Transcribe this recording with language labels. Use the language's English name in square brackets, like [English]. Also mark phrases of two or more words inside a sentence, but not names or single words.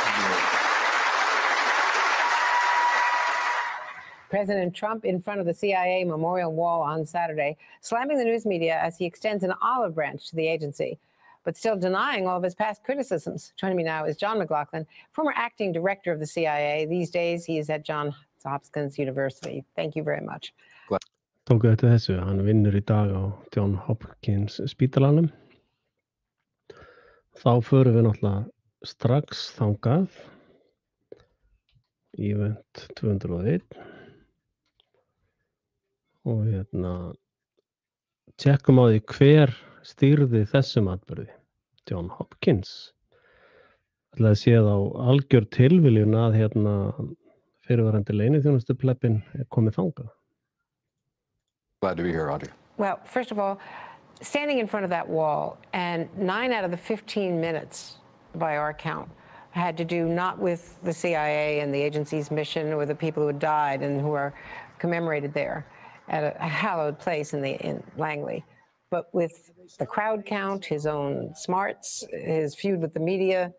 [English] President Trump in front of the CIA memorial wall on Saturday, slamming the news media as he extends an olive branch to the agency, but still denying all of his past criticisms. Joining me now is John McLaughlin, former acting director of the CIA. These days, he is at Johns Hopkins University. Thank you very much. [Icelandic] Tóku eftir þessu, hann vinnur í dag á Johns Hopkins spítalanum. Þá förum við náttúrulega strax þangað, event 201. Og tjekkum á því hver stýrði þessum atburði. Johns Hopkins. Ætlaði séð á algjör tilviljun að fyrirverandi leyniþjónustuplebbinn komið þangað. [English] Glad to be here, Audrey. Well, first of all, standing in front of that wall, and 9 out of the 15 minutes, by our count, had to do not with the CIA and the agency's mission or the people who had died and who are commemorated there at a hallowed place in Langley, but with the crowd count, his own smarts, his feud with the media.